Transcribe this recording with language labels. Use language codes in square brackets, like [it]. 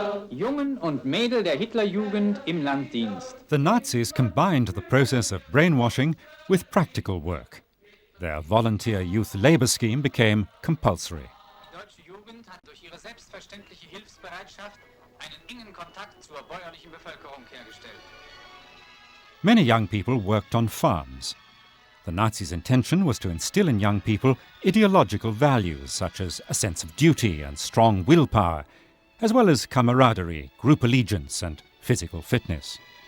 [de] Jungen und Mädel der Hitlerjugend im Landdienst. [en] The Nazis combined the process of brainwashing with practical work. Their volunteer youth labor scheme became compulsory. [de] Die deutsche Jugend hat durch ihre selbstverständliche Hilfsbereitschaft einen engen Kontakt zur bäuerlichen Bevölkerung hergestellt. [en] Many young people worked on farms. The Nazis' intention was to instill in young people ideological values such as a sense of duty and strong willpower, as well as camaraderie, group allegiance, and physical fitness.